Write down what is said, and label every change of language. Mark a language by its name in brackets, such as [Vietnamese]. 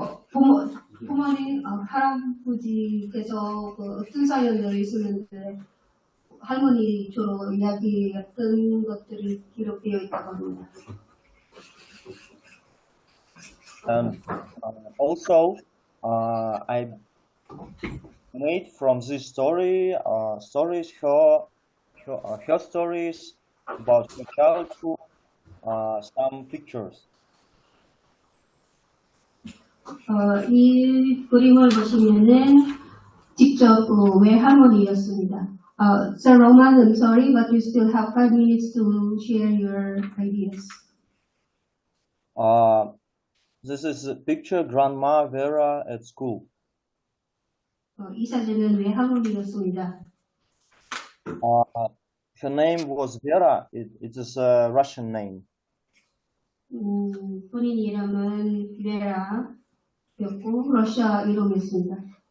[Korean] 부모님, 할아버지께서 어떤 사연들이 있었는데 할머니 주로 이야기했던 것들이 기록되어 있다고 합니다. [English] And also, I made from this story stories her stories about her childhood, some pictures. [Korean] 이 그림을 보시면은 직접 외할머니였습니다. [English] Sir Roman, I'm sorry, but you still have 5 minutes to share your ideas. This is a picture Grandma Vera at school. [Korean] 이 사진은 외할머니였습니다. [English] Her name was Vera. It is a Russian name. [Korean] 본인 이름은 베라였고 러시아 이름이었습니다.